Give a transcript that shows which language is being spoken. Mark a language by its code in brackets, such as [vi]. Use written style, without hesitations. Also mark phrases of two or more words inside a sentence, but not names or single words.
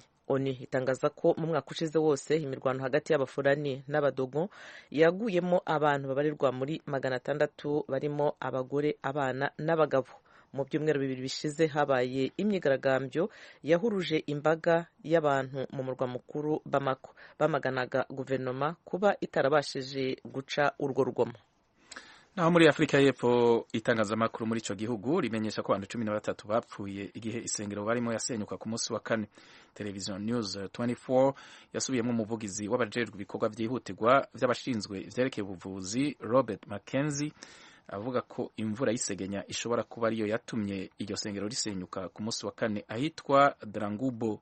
[rn] ONU itangaza ko mu mwaka ushize wose imirwano hagati y'abafulani n'abadogo yaguyemo abantu babarirwa muri 600 barimo abagore, abana n'abagabo. Mu byumweru 2 bishize habaye imyigaragambyo yahuruje imbaga y'abantu mu murwa mukuru Bamako, bamaganaga guverinoma kuba itarabashije guca urwo rugomo. Naho muri Afrika y'Epfo itangazamakuru muri ico gihugu rimenyesha ko abantu 13 bapfuye igihe isengero barimo yasenyuka ku munsi wa kane. Television News 24 yasubiyemo umuvugizi w'abajejwe ibikorwa byihutirwa by'abashinzwe ivyerekeye ubuvuzi Robert Mackenzie avuga ko imvura y'isegenya ishobora kuba ariyo yatumye iryo sengero risenyuka ku munsi wa kane ahitwa Drangubo.